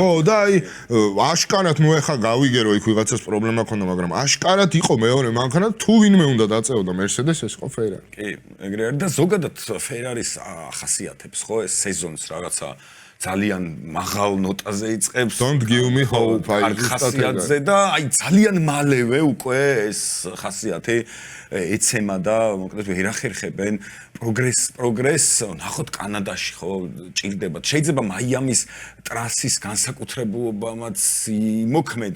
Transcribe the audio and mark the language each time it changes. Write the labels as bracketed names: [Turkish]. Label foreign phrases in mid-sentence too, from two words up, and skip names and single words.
[Georgian] ხო და აი აშკარად ნუ ეხა გავიგე რომ იქ ვიღაცას პრობლემა ქონდა, მაგრამ აშკარად იყო მეორე მანქანა თუ ვინმე უნდა დაწეოდა Mercedes ეს იყო Ferrari. კი, ეგრე არის და ზოგადად Ferrari-ს ახასიათებს ხო ეს სეზონს რაღაცა ძალიან მაღალ ნოტაზე იწყებს. [English] Don't give me hope. [Georgian] აი ხასიათზე და აი ძალიან მალევე უკვე ეს ხასიათი ეცემა და მოკლედ ვერ ახერხებენ პროგრესს ნახოთ კანადაში ხო ჭირდება. შეიძლება მაიამის ტრასის განსაკუთრებულობამაც იმოქმედა.